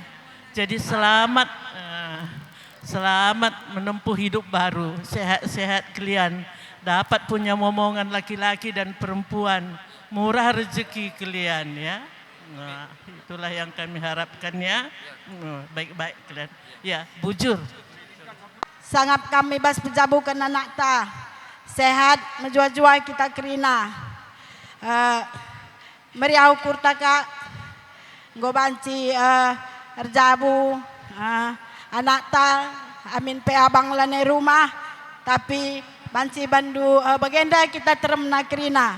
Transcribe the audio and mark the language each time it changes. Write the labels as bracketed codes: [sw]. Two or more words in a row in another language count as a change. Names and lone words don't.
[id] Jadi selamat menempuh hidup baru, sehat-sehat kalian, dapat punya momongan laki-laki dan perempuan, murah rezeki kalian ya. Nah, itulah yang kami harapkan ya. Baik-baik kalian. Ya, [btx] bujur. Sangat kami bas pejabukan anak ta. Sehat menjua-jua kita kerina. Meriau kurtaka gobanci erjabu anak ta amin pe abang lane rumah tapi banci bandu bagenda kita teremna kerina.